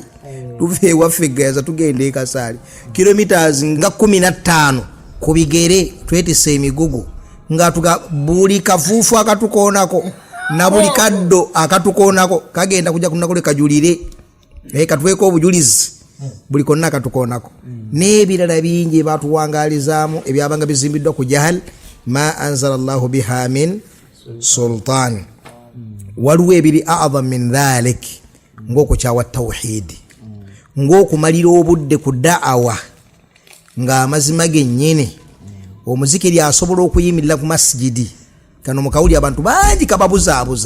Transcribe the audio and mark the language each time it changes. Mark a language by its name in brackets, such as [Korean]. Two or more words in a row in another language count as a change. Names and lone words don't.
[Ganda] Tuva ewaffe Gaza tugenda e Kasaali. Kilometers nga 15 ku bigere twetise emigugu. Nga buli kafuufu akatukoonako na buli kaddo akatukoonako kagenda kujja kunakole kajulire. Katweko obujulizi. Buli konna akatukoonako. N'ebirala bingi batuwangalizaamu ebyabanga bizimbiddwa ku [Arabic] جهل ما أنزل الله بها من سلطان. [Ganda] Waliwo ebiri [Arabic] أعظم من ذلك [Ganda] ng'okukyawa tawhidi, ng'okumalira obudde ku da'awa ng'amazima gennyini. Omuzikiri asobola okuyimirira ku masjidi, kano mukawuli abantu bangi kababuzaabuza.